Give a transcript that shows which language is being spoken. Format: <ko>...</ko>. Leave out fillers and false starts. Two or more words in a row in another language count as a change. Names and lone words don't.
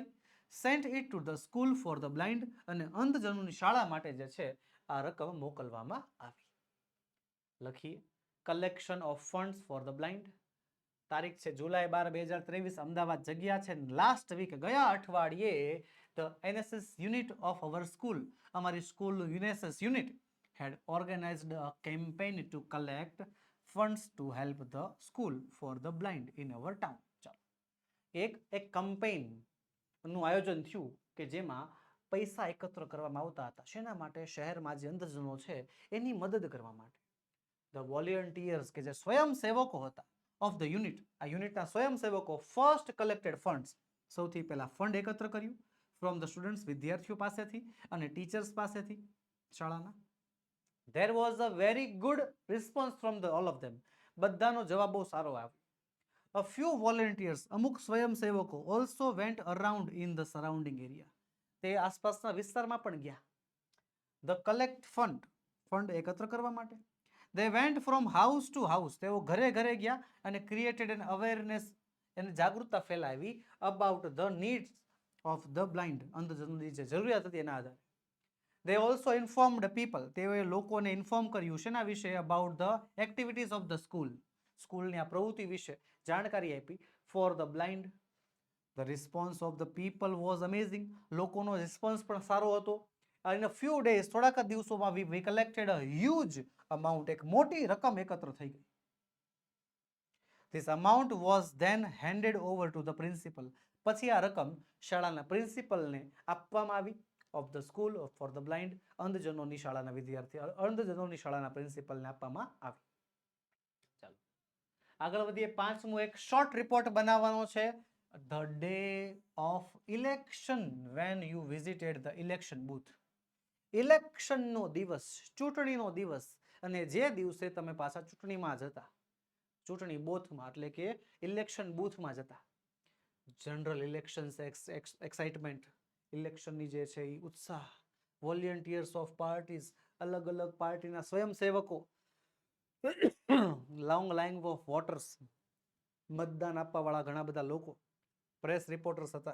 <en>sent it to the school for the blind,</en> <gu>અને અંધજનોની શાળા માટે જે છે આ રકમ મોકલવામાં આવી.</gu> <en>લખીએ. collection of funds for the blind.</en> <gu>તારીખ છે જુલાઈ 12, 2023, અમદાવાદ જગ્યા છે.</gu> <en>last week,</en> <gu>ગયા અઠવાડિયે,</gu> <en>the NSS unit of our school,</en> <gu>અમારી સ્કૂલનું યુએનએસએસ યુનિટ</gu> <en>had organized a campaign to collect funds to help the school for the blind in our town.</en> <gu>ચાલો, એક કેમ્પેઇન નું આયોજન થયું કે જેમાં પૈસા એકત્ર કરવામાં આવતા હતા. શેના માટે? શહેરમાં જે અંધજનો છે એની મદદ કરવા માટે.</gu> <en>the volunteers,</en> <gu>કે જે સ્વયંસેવકો હતા</gu> <en>of the unit,</en> <gu>આ યુનિટના સ્વયંસેવકો</gu> <en>first collected funds,</en> <gu>સૌથી પહેલા ફંડ એકત્ર કર્યું</gu> <en>from the students,</en> <gu>વિદ્યાર્થીઓ પાસેથી અને ટીચર્સ પાસેથી શાળાના.</gu> <en>There was a very good response from all of them.</en> <gu>બધાનો જવાબ બહુ સારો આવ્યો.</gu> <en>A few volunteers,</en> <gu>અમુક સ્વયંસેવકો,</gu> <en>also went around in the surrounding area,</en> <gu>તે આસપાસના વિસ્તારમાં પણ ગયા.</gu> <en>The collect fund,</en> <gu>ફંડ એકત્ર કરવા માટે.</gu> <en>They went from house to house,</en> <gu>તેઓ ઘરે ઘરે ગયા અને</gu> <en>created an awareness,</en> <gu>એને જાગૃતતા ફેલાવી</gu> <en>about the needs of the blind,</en> <gu>અંધજનોની જે જરૂરિયાત હતી એના આધારે.</gu> <en>They also informed people,</en> <gu>તેઓએ લોકોને ઇન્ફોર્મ કર્યું શેના વિશે?</gu> <en>about the activities of the school,</en> <gu>સ્કૂલની આ પ્રવૃત્તિ વિશે જાણકારી આપી</gu> <en>for the blind. The response of the people was amazing.</en> <gu>લોકોનો રિસ્પોન્સ પણ સારો હતો.</gu> <en>In a few days,</en> <gu>થોડાક જ દિવસોમાં</gu> <en>we collected a huge amount.</en> <gu>એક મોટી રકમ એકત્ર થઈ ગઈ.</gu> <en>This amount was then handed over to the principal.</en> <gu>પછી આ રકમ શાળાના પ્રિન્સિપલને આપવામાં આવી.</gu> <en>Of the school for the blind.</en> <gu>અંધજનોની શાળાના વિદ્યાર્થી, અંધજનોની શાળાના પ્રિન્સિપલને આપવામાં આવી. ચાલો આગળ વધીએ. પાંચમું એક</gu> <en>short report</en> <gu>બનાવવાનો છે.</gu> <en>The day of election when you visited the election booth.</en> <gu>ઇલેક્શનનો દિવસ, ચૂંટણીનો દિવસ, અને જે દિવસે તમે પાછા ચૂંટણીમાં જતા, ચૂંટણી બૂથમાં એટલે કે ઇલેક્શન બૂથમાં જતા.</gu> <en>general election excitement,</en> <gu>ઇલેક્શનની જે છે એ ઉત્સાહ,</gu> <en>volunteers of parties,</en> <gu>અલગ અલગ પાર્ટીના સ્વયંસેવકો,</gu> <en>long line of voters,</en> <gu>મતદાન આપવા વાળા ઘણા બધા લોકો,</gu> <en>press reporters</en> <gu>હતા.</gu>